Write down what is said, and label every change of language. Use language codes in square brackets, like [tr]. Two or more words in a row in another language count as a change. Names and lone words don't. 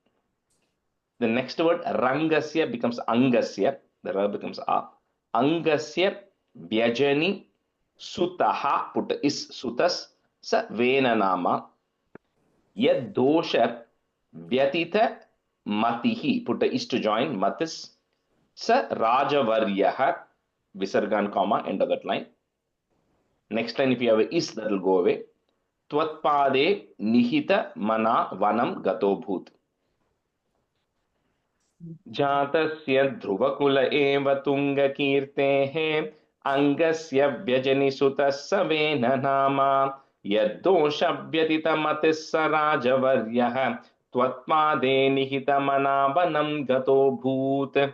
[en] The next word, Rangasya, becomes Angasya. The ra becomes A. [sa] अङ्गस्य व्यजनि सुतः. [en] Put is Sutas. [sa] स वेननामा. यद् दोष व्यतीत मतिः. [en] Put is to join. [sa] मतिस् स राजवर्यः. [en] Visargan comma, end of that line. Next line, if you have a is, that will go away. [sa] त्वत्पदे निहित मना वनं गतो भूत्. जातस्य ध्रुवकुल एव तुङ्ग कीर्तेः अङ्गस्य व्यजनि सुतस्य वेन नाम यद्दोष व्यतीत मतिस्स राजवर्यः त्वत्पदे निहित मना वनं गतो भूत्.